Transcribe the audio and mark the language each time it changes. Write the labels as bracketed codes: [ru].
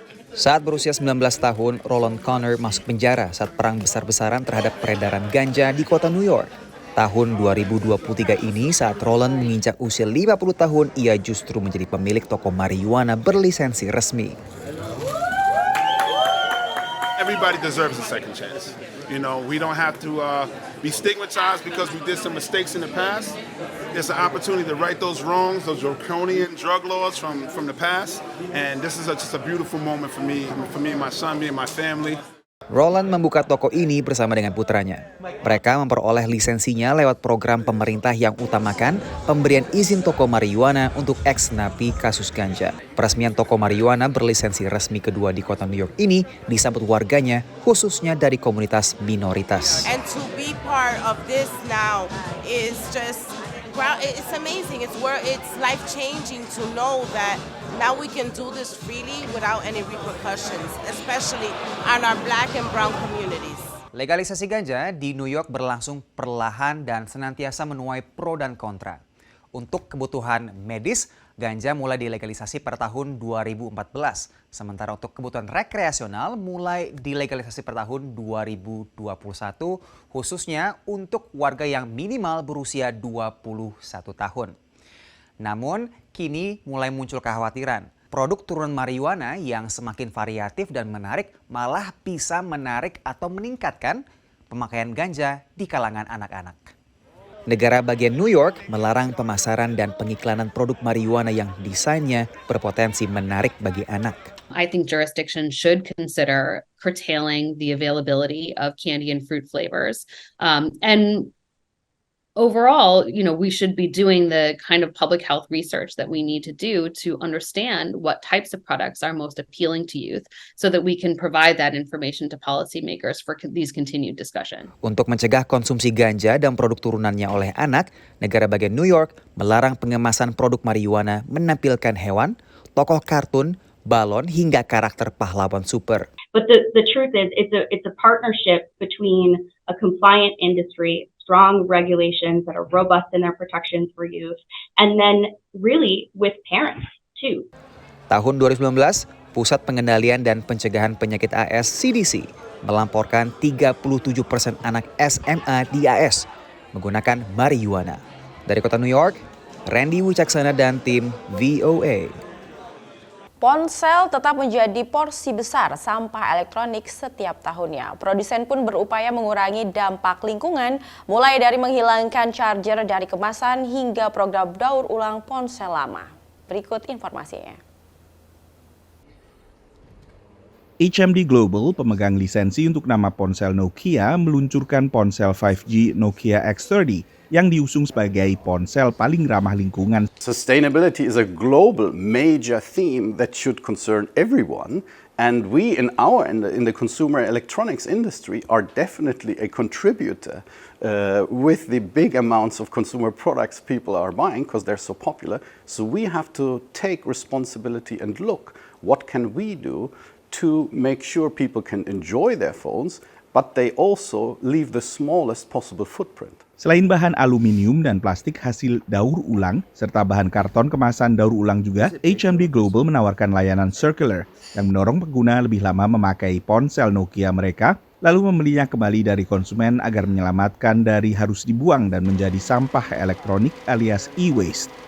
[id] Saat berusia 19 tahun, Roland Connor masuk penjara saat perang besar-besaran terhadap peredaran ganja di kota New York. Tahun 2023 ini, saat Roland menginjak usia 50 tahun, ia justru menjadi pemilik toko marijuana berlisensi resmi. [en] Everybody deserves a second chance. You know, we don't have to be stigmatized because we did some mistakes in the past. It's an opportunity to right those wrongs, those draconian drug laws from the past. And this is just a beautiful moment for me and my son, me and my family. [id] Roland membuka toko ini bersama dengan putranya. Mereka memperoleh lisensinya lewat program pemerintah yang utamakan pemberian izin toko marijuana untuk ex-napi kasus ganja. Peresmian toko marijuana berlisensi resmi kedua di kota New York ini disambut warganya, khususnya dari komunitas minoritas. [en] And to be part of this now is just, it's amazing. It's life-changing to know that now we can do this freely without any repercussions, especially on our Black and brown communities. [id] Legalisasi ganja di New York berlangsung perlahan dan senantiasa menuai pro dan kontra. Untuk kebutuhan medis, ganja mulai dilegalisasi pada tahun 2014. Sementara untuk kebutuhan rekreasional mulai dilegalisasi pada tahun 2021, khususnya untuk warga yang minimal berusia 21 tahun. Namun, kini mulai muncul kekhawatiran. Produk turunan marijuana yang semakin variatif dan menarik malah bisa menarik atau meningkatkan pemakaian ganja di kalangan anak-anak. Negara bagian New York melarang pemasaran dan pengiklanan produk marijuana yang desainnya berpotensi menarik bagi anak. [en] I think jurisdictions should consider curtailing the availability of candy and fruit flavors. And overall, we should be doing the kind of public health research that we need to do to understand what types of products are most appealing to youth so that we can provide that information to policymakers for these continued discussion. [id] Untuk mencegah konsumsi ganja dan produk turunannya oleh anak, negara bagian New York melarang pengemasan produk marijuana menampilkan hewan, tokoh kartun, balon hingga karakter pahlawan super. [en] But the truth is it's a partnership between a compliant industry, strong regulations that are robust in their protections for youth, and then really with parents too. [id] Tahun 2019, Pusat Pengendalian dan Pencegahan Penyakit AS CDC melamporkan 37% anak SMA di AS menggunakan marijuana. Dari kota New York, Randy Wicaksana dan tim VOA. Ponsel tetap menjadi porsi besar sampah elektronik setiap tahunnya. Produsen pun berupaya mengurangi dampak lingkungan, mulai dari menghilangkan charger dari kemasan hingga program daur ulang ponsel lama. Berikut informasinya. HMD Global, pemegang lisensi untuk nama ponsel Nokia, meluncurkan ponsel 5G Nokia X30 yang diusung sebagai ponsel paling ramah lingkungan. [en] Sustainability is a global major theme that should concern everyone, and we in the consumer electronics industry are definitely a contributor with the big amounts of consumer products people are buying because they're so popular. So we have to take responsibility and look what can we do to make sure people can enjoy their phones, but they also leave the smallest possible footprint. [id] Selain bahan aluminium dan plastik hasil daur ulang, serta bahan karton kemasan daur ulang juga, HMD Global menawarkan layanan circular yang mendorong pengguna lebih lama memakai ponsel Nokia mereka, lalu membelinya kembali dari konsumen agar menyelamatkan dari harus dibuang dan menjadi sampah elektronik alias e-waste.